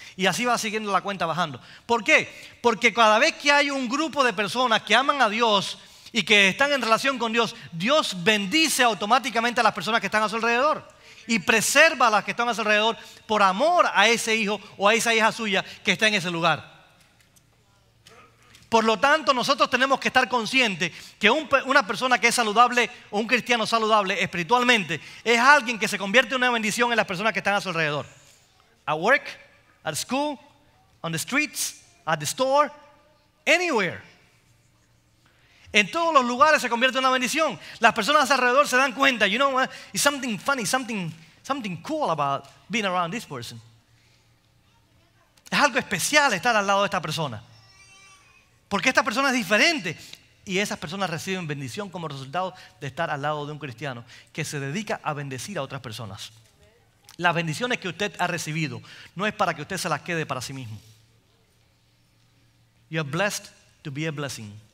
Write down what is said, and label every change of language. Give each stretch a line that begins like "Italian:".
Spanish: Y así va siguiendo la cuenta bajando. ¿Por qué? Porque cada vez que hay un grupo de personas que aman a Dios y que están en relación con Dios, Dios bendice automáticamente a las personas que están a su alrededor y preserva a las que están a su alrededor por amor a ese hijo o a esa hija suya que está en ese lugar. Por lo tanto, nosotros tenemos que estar conscientes que una persona que es saludable o un cristiano saludable espiritualmente es alguien que se convierte en una bendición en las personas que están a su alrededor.
English: At work, at school, on the streets, at the store, anywhere.
Spanish: En todos los lugares se convierte en una bendición. Las personas alrededor se dan cuenta,
English: you know, it's something funny, something cool about being around this person.
Spanish: Es algo especial estar al lado de esta persona. Porque esta persona es diferente. Y esas personas reciben bendición como resultado de estar al lado de un cristiano que se dedica a bendecir a otras personas. Las bendiciones que usted ha recibido no es para que usted se las quede para sí mismo.
English: You are blessed to be a blessing.